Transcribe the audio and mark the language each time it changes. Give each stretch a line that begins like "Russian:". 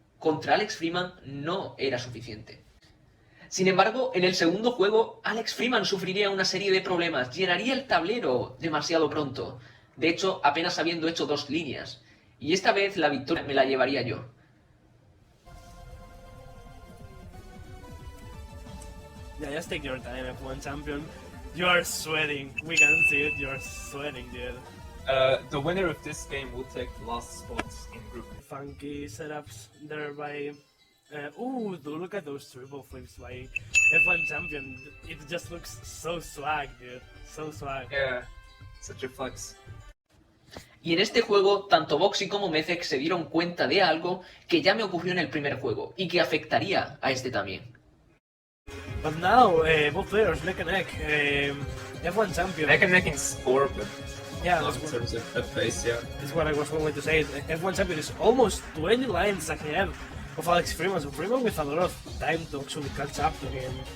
Spanish: Contra Alex Freeman no era suficiente. Sin embargo, en el segundo juego, Alex Freeman sufriría una serie de problemas, llenaría el tablero demasiado pronto. De hecho, apenas habiendo hecho 2 líneas. Y esta vez la victoria me la llevaría yo.
English: Yeah, just take your time, F1 Champion. You are sweating. We can see it. You are sweating, dude. The winner of this game will take the last spots in group. Funky setups there by... ooh, look at those triple flips by F1 Champion. It just looks so swag, dude. So swag. Yeah, such a flex.
Spanish: Y en este juego, tanto Boxy como Messex se dieron cuenta de algo que ya me ocurrió en el primer juego y que afectaría a este también.
English: But now, both players neck and neck. F1 Champion. Neck and neck in score, but yeah, not in terms of pace, yeah. That's what I was going to say. F1 Champion is almost 20 lines ahead of Alex Freeman. So Freeman with a lot of time to actually catch up to him.